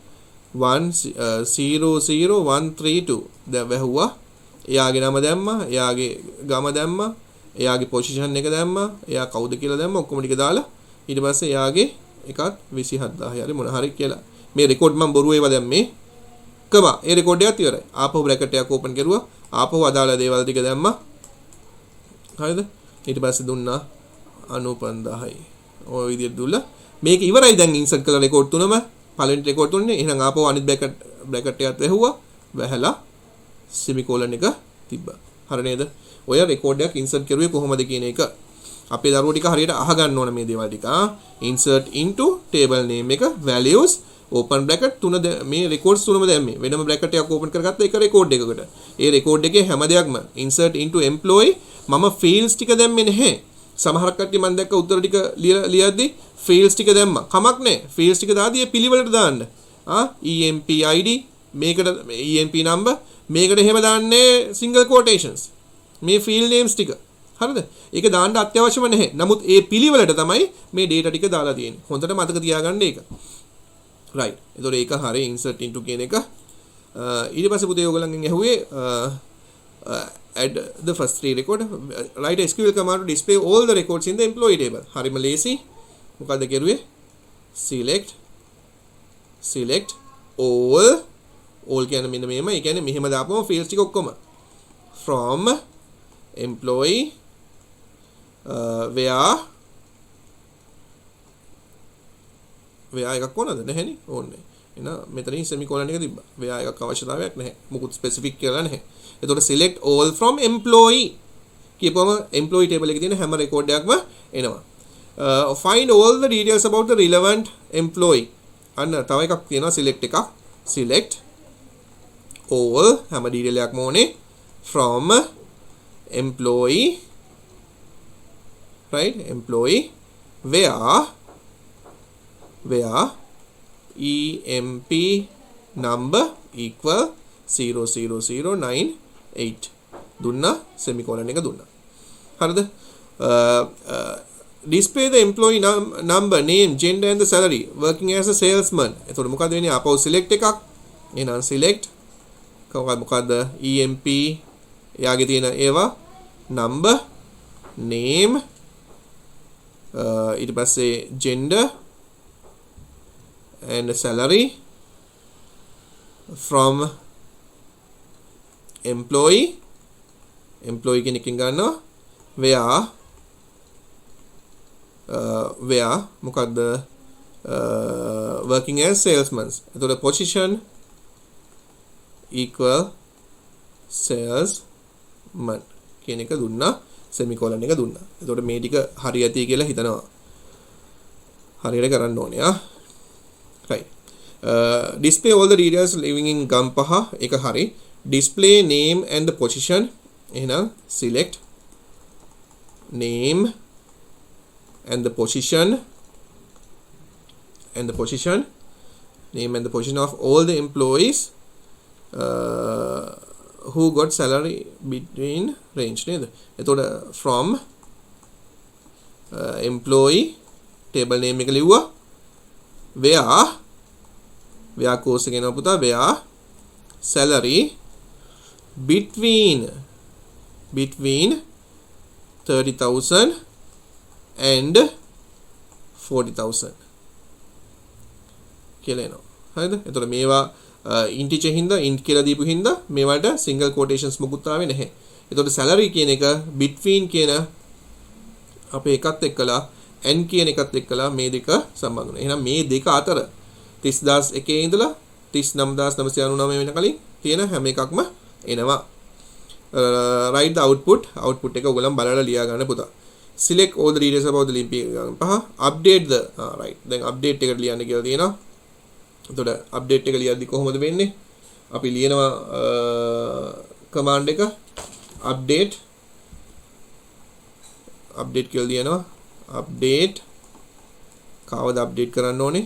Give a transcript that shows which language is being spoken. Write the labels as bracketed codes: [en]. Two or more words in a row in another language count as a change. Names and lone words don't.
[si] 100132 දැන් වැහුවා එයාගේ නම දැම්මා එයාගේ ගම දැම්මා එයාගේ පොසිෂන් එක දැම්මා එයා කවුද කියලා දැම්මා ඔක්කොම ටික දාලා ඊට පස්සේ එයාගේ එකත් 27000 හරි මොන හරි කියලා මේ රෙකෝඩ් මම බොරු ඒවා දැම්මේ කම ඒ රෙකෝඩ් එකත් ඉවරයි ආපහු බ්‍රැකට් එකක් ඕපන් කරුවා ආපහු අදාළ දේවල් ටික දැම්මා හරිද ඊට පස්සේ දුන්නා 95000යි ඔය විදිහට දුල්ලා මේක ඉවරයි දැන් ඉන්සර්ට් කළ රෙකෝඩ් තුනම පළවෙනි රෙකෝඩ් තුනේ එහෙනම් ආපහු අනිත් බ්‍රැකට් එකත් වැහුවා වැහලා semicolon එක තිබ්බා හරි නේද ඔය රෙකෝඩ් එකක් ඉන්සර්ට් කරුවේ කොහොමද කියන එක අපේ දරුවෝ ටික හරියට අහගන්න ඕන මේ දේවල් ටික [en] insert into table [si] name එක [en] values open bracket [si] තුන මේ records තුනම දැම්මේ වෙනම bracket එකක් open කරගත්ත එක record එකකට ඒ record එකේ හැම දෙයක්ම [en] insert into employee [si] මම fields ටික දැම්මේ නැහැ සමහරක් කට්ටිය මම දැක්ක උත්තර ටික ලියද්දි fields ටික දැම්මා කමක් නැහැ fields ටික දාදී ඒ පිළිවෙලට දාන්න [en] emp id [si] මේකට [en] emp number [si] මේකට එහෙම දාන්නේ [en] single quotations [si] මේ [en] field names [si] ටික හරිද ඒක දාන්න අත්‍යවශ්‍යම නැහැ නමුත් ඒ පිළිවෙලට තමයි මේ data ටික දාලා තියෙන්නේ හොඳට මතක තියාගන්න ඒක right එතකොට ඒක හරිය [en] insert into [si] කියන එක ඊට පස්සේ පුතේ ඔයගොල්ලන්ගෙන් ඇහුවේ [en] add the first three record write a SQL command to display all the records in the employee table [si] හරිම ලේසි මොකද්ද කරුවේ [en] select all [si] කියන්නේ මෙන්න මෙහෙම ඒ කියන්නේ මෙහෙම දාපුවම fields ටික ඔක්කොම [en] from employee [si] where එකක් ඕනද නැහැනේ ඕනේ එහෙනම් මෙතනින් semicolon එක තිබ්බා where එකක් අවශ්‍යතාවයක් නැහැ මොකුත් specific කියලා නැහැ එතකොට [en] select all from employee [si] කියපුවම [en] employee table [si] එකේ තියෙන හැම record එකක්ම එනවා [en] find all the details about the relevant employee [si] අන්න තව එකක් තියෙනවා select එකක් [en] select all [si] හැම detail එකක්ම ඕනේ [en] from employee right employee where emp number equal [si] 00098 දුන්නා semicolon එක දුන්නා හරිද [en] display the employee number name gender and the salary working as a salesman [si] එතකොට මොකද වෙන්නේ ආපහු select එකක් එහෙනම් select මොකද්ද emp එයාගේ තියෙන ඒවා [en] number name [si] ඊට පස්සේ [en] gender and salary from employee [si] කියන එකෙන් ගන්නවා where මොකද්ද [en] working as salesman. [si] එතකොට [en] position equal salesman [si] කියන එක දුන්නා semicolon එක දුන්නා. එතකොට මේ ටික හරි ඇති කියලා හිතනවා. හරියට කරන්න ඕනේ right. [en] Display all the details living in Gampaha [si] එක හරි. [en] Display name and the position. එහෙනම් select name and the position name and the position of all the employees who got salary between range නේද? [si] එතකොට [en] from employee table name [si] එක ලිව්වා [en] where course [si] එක එනවා පුතා [en] where salary between 30,000 and 40,000 [si] කියලා එනවා. හරිද? එතකොට මේවා integer හින්දා int කියලා දීපු හින්දා මේවට [en] single quotations [si] මොකුත් ආවේ නැහැ. එතකොට salary කියන එක between කියන අපේ එකත් එක්කලා and කියන එකත් එක්කලා මේ දෙක සම්බන්ධ වෙනවා. එහෙනම් මේ දෙක අතර 30001 ඉඳලා 39999 වෙන කලින් තියෙන හැම එකක්ම එනවා. [en] Write the output [si] එක ඔයගොල්ලන් බලලා ලියා ගන්න පුතා. [en] Select all the details about the link පහ update the right. [si] දැන් update එකට ලියන්න කියලා තියෙනවා. එතකොට update එක ලියද්දි කොහොමද වෙන්නේ? අපි ලියනවා command එක update කියලා ලියනවා. update කවද update කරන්න ඕනේ?